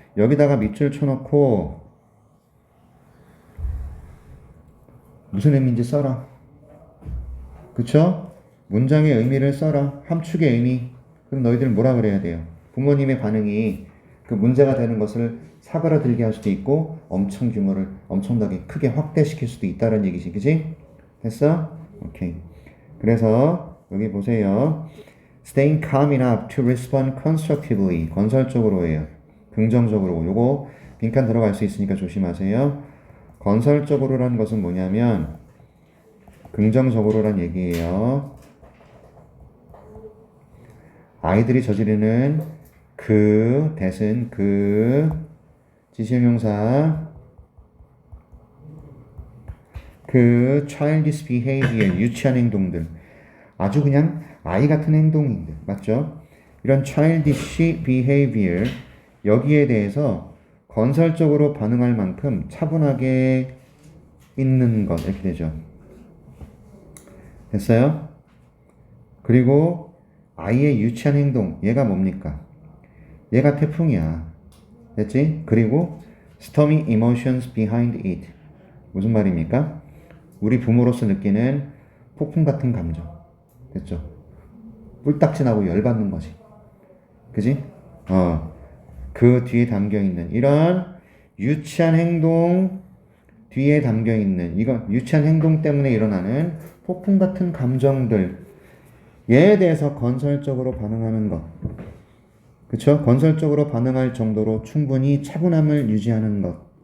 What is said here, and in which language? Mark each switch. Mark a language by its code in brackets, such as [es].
[ko] 여기다가 밑줄 쳐놓고 무슨 의미인지 써라. 그쵸? 문장의 의미를 써라. 함축의 의미. 그럼 너희들 뭐라 그래야 돼요? 부모님의 반응이 그 문제가 되는 것을 사그라들게 할 수도 있고 엄청 규모를 엄청나게 크게 확대시킬 수도 있다는 얘기지. 그치? 됐어? 오케이. 그래서 여기 보세요. [en] Staying calm enough to respond constructively. [ko] 건설적으로예요. 긍정적으로. 요거 빈칸 들어갈 수 있으니까 조심하세요. 건설적으로라는 것은 뭐냐면 긍정적으로란 얘기예요. 아이들이 저지르는 그 대신 그 지시형용사 그 [en] childish behavior [ko] 유치한 행동들 아주 그냥 아이 같은 행동인들 맞죠? 이런 [en] childish behavior [ko] 여기에 대해서 건설적으로 반응할 만큼 차분하게 있는 것 이렇게 되죠. 됐어요? 그리고 아이의 유치한 행동 얘가 뭡니까? 얘가 태풍이야. 됐지? 그리고 [en] stormy emotions behind it [ko] 무슨 말입니까? 우리 부모로서 느끼는 폭풍 같은 감정 됐죠? 뿔딱지나고 열받는 거지. 그지? 그 뒤에 담겨있는 이런 유치한 행동 뒤에 담겨있는 이거 유치한 행동 때문에 일어나는 폭풍 같은 감정들 얘에 대해서 건설적으로 반응하는 것 그쵸? 건설적으로 반응할 정도로 충분히 차분함을 유지하는 것